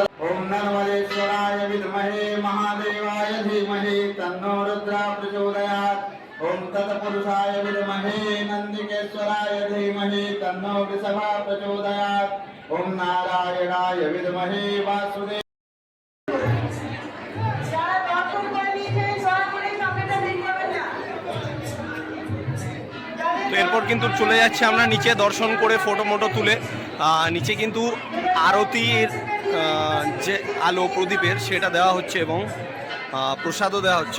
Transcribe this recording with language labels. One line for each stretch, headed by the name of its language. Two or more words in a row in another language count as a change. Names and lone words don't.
Sanskrit: ओम नर्मदेश्वराय विद्महे महादेवाय धीमहि तन्नो रुद्रः प्रचोदयात्। ओम तत्पुरुषाय विद्महे नन्दिकेश्वराय धीमहि तन्नो वृषभः प्रचोदयात्। ओम नारायणाय विद्महे वासुदेव।
Bangla: তো এরপর কিন্তু চলে যাচ্ছে আমরা নিচে দর্শন করে ফটো মোটো তুলে। নিচে কিন্তু আরতির যে আলো প্রদীপের সেটা দেওয়া হচ্ছে এবং প্রসাদও দেওয়া হচ্ছে।